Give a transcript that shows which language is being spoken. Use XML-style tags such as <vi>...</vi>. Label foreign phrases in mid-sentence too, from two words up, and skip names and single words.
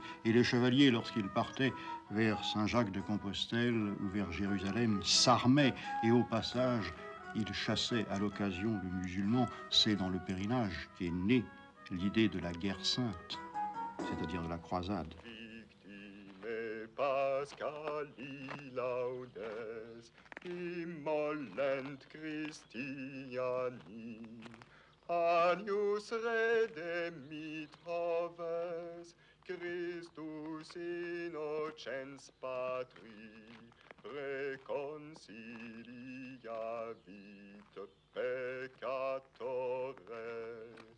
<fr>Et les chevaliers, lorsqu'ils partaient vers Saint-Jacques-de-Compostelle ou vers Jérusalem, s'armaient et au passage, ils chassaient à l'occasion le musulman. C'est dans le pèlerinage qu'est née l'idée de la guerre sainte, c'est-à-dire de la croisade.</fr> <la>Pascali laudes, immolent Christiani, Agnus redemit hoves, Christus innocens patri, reconciliavit peccatores.</la>